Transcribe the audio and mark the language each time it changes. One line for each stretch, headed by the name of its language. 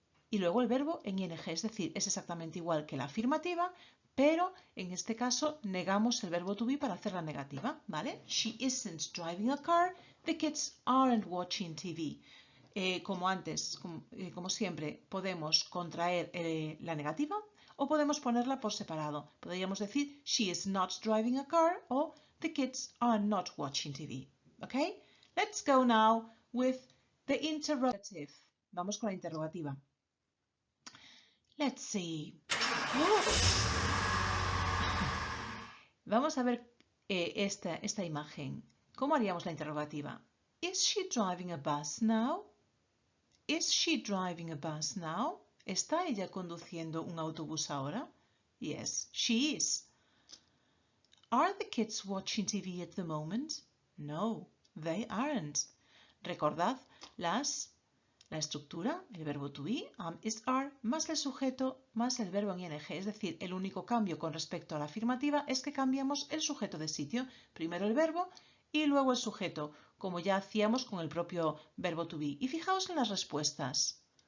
Spanish: Y luego el verbo en ing, es decir, es exactamente igual que la afirmativa, pero en este caso negamos el verbo to be para hacer la negativa, ¿vale?
English: She isn't driving a car, the kids aren't watching TV.
Spanish: Como antes, como siempre, podemos contraer la negativa o podemos ponerla por separado. Podríamos decir,
English: she is not driving a car o the kids are not watching TV. Okay? Let's go now with the interrogative.
Spanish: Vamos con la interrogativa.
English: Let's see.
Spanish: Vamos a ver esta imagen. ¿Cómo haríamos la interrogativa?
English: Is she driving a bus now? Is she driving a bus now?
Spanish: ¿Está ella conduciendo un autobús ahora?
English: Yes, she is. Are the kids watching TV at the moment? No, they aren't.
Spanish: Recordad la estructura, el verbo to be, am, is, are, más el sujeto, más el verbo en ing. Es decir, el único cambio con respecto a la afirmativa es que cambiamos el sujeto de sitio. Primero el verbo y luego el sujeto, como ya hacíamos con el propio verbo to be. Y fijaos en las respuestas.